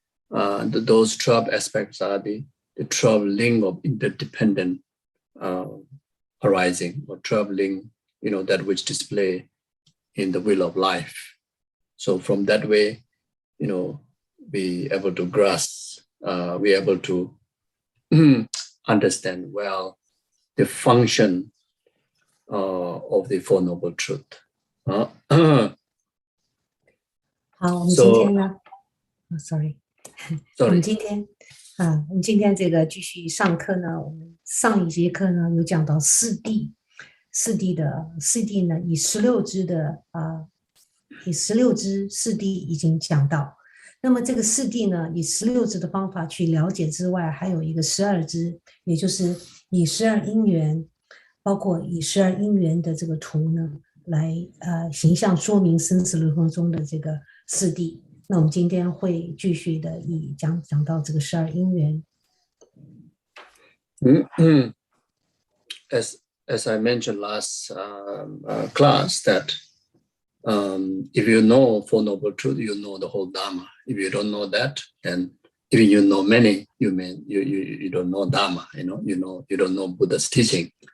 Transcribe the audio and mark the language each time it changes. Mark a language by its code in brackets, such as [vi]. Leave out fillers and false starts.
[en] Those 12 aspects are the 12 link of interdependent arising, or 12 link, that which display in the wheel of life. So from that way, be able to grasp, be able to understand well the function of the Four Noble Truth. [zh] 好，我们今天呢 ， [en] sorry， [zh] 我们今天这个继续上课呢，我们上一节课呢有讲到四谛呢，以16支四谛已经讲到。那么这个四谛呢，以16支的方法去了解之外，还有一个12支，也就是以12因缘，包括以12因缘的这个图呢，来形象说明生死轮回中的这个四谛。那我们今天会继续的讲到这个12因缘。 [en] As I mentioned last class, that if you know Four Noble Truth, you know the whole Dharma. If you don't know that, then even you know many, you don't know Dharma. You don't know Buddha's teaching.